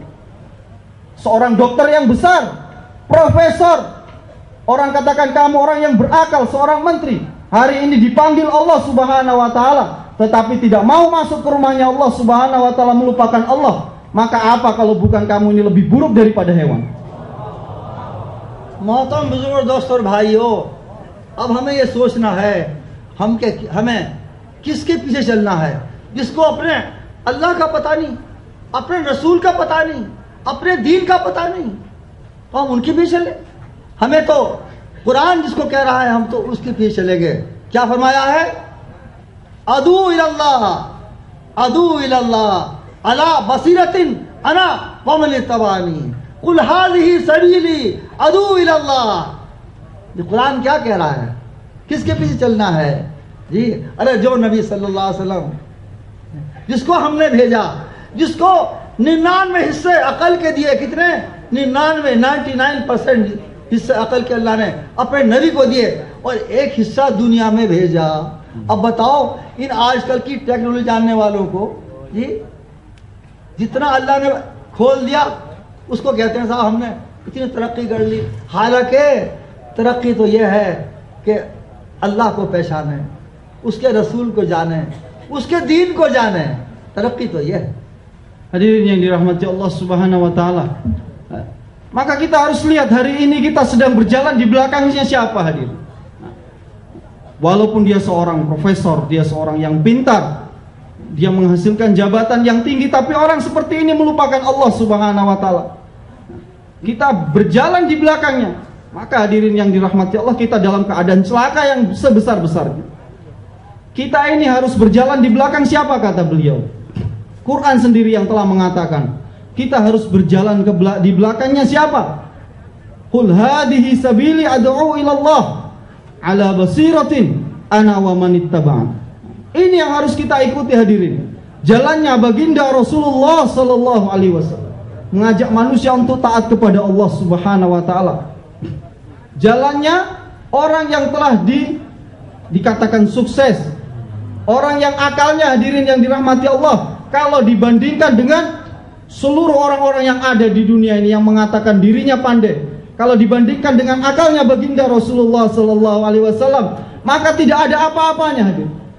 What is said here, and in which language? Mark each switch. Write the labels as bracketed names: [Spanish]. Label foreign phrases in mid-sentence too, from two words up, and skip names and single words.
[Indonesian] Seorang dokter yang besar, profesor, orang katakan kamu orang yang berakal, seorang menteri, hari ini dipanggil [Arabic] الله سبحانه وتعالى [Indonesian] tetapi tidak mau masuk ke rumahnya [Arabic] الله سبحانه وتعالى, [Indonesian] melupakan Allah, maka apa kalau bukan kamu ini lebih buruk daripada hewan? [Hindi] मोहतरम बुजुर्ग दोस्तों और भाइयों, अब हमें ये सोचना है हमें किसके पीछे चलना है, जिसको अपने अल्लाह का पता नहीं, अपने रसूल का पता नहीं, अपने दीन का पता नहीं, तो हम उनके पीछे चले। हमें तो कुरान जिसको कह रहा है हम तो उसके पीछे चलेंगे। क्या फरमाया है? [Arabic] أدعو إلى الله على بصيرة أنا ومن اتبعني قل هذه سبيلي أدعو إلى الله. [Hindi] ये कुरान क्या कह रहा है? किसके पीछे चलना है जी? अरे जो नबी [Arabic] صلى الله عليه وسلم, [Hindi] जिसको हमने भेजा, जिसको 99 हिस्से अकल के दिए, कितने? 99% हिस्से अकल के अल्लाह ने अपने नबी को दिए और एक हिस्सा दुनिया में भेजा। अब बताओ इन आजकल की टेक्नोलॉजी जानने वालों को जी, जितना अल्लाह ने खोल दिया उसको कहते हैं साहब हमने इतनी तरक्की कर ली। हालांकि तरक्की तो यह है कि अल्लाह को पहचाने, उसके रसूल को जाने, उसके दीन को जाने, तरक्की तो यह है। [Indonesian] Hadirin yang dirahmati [Arabic] الله سبحانه وتعالى, [Indonesian] maka kita harus lihat hari ini kita sedang berjalan di belakangnya siapa hadirin. Walaupun dia seorang profesor, dia seorang yang pintar, dia menghasilkan jabatan yang tinggi, tapi orang seperti ini melupakan [Arabic] الله سبحانه وتعالى. [Indonesian] Kita berjalan di belakangnya, maka hadirin yang dirahmati Allah, kita dalam keadaan celaka yang sebesar-besarnya. Kita ini harus berjalan di belakang siapa, kata beliau. Quran sendiri yang telah mengatakan kita harus berjalan di belakangnya siapa? [Arabic] قل هذه سبيلي أدعو إلى الله على بصيرة أنا ومن اتبعني. [Indonesian] Ini yang harus kita ikuti hadirin. Jalannya baginda Rasulullah [Arabic] صلى الله عليه وسلم, [Indonesian] mengajak manusia untuk taat kepada [Arabic] الله سبحانه وتعالى. [Indonesian] Jalannya orang yang telah dikatakan sukses, orang yang akalnya hadirin yang dirahmati Allah, kalau dibandingkan dengan seluruh orang-orang yang ada di dunia ini yang mengatakan dirinya pandai, kalau dibandingkan dengan akalnya baginda Rasulullah [Arabic] صلى الله عليه وسلم, [Indonesian] maka tidak ada apa-apanya hadirin.